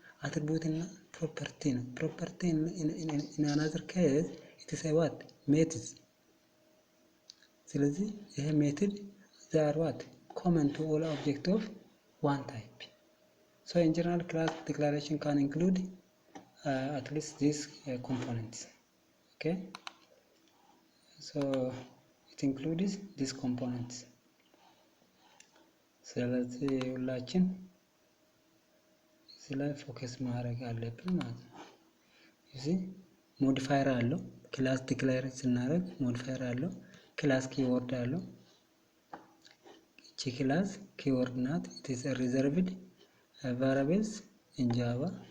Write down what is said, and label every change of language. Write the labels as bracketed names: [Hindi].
[Amharic] አትሪቢዩት እና ፕሮፐርቲ ነው። [English] ፕሮፐርቲ ኢን አናዘር ኬዝ ኢት ኢዝ ዋት ሜትድስ። [Amharic] ስለዚህ ይሄ ሜትድ [English] ዛር ዋት ኮመን ቱ ኦል ኦብጀክት ኦፍ ዋን ታይፕ። So in general, class declaration can include at least these components. Okay, so it includes these components. [Amharic] ስለዚህ ሁላችን እዚህ ላይ ፎከስ ማድረግ አለብን ማለት ነው። እዚህ ሞዲፋየር አለው። ክላስ ዲክሌር ስናደርግ ሞዲፋየር አለው። ክላስ ኪወርድ አለው። እቺ ክላስ ኪወርድ ናት። [English] it is a reserved variables in Java.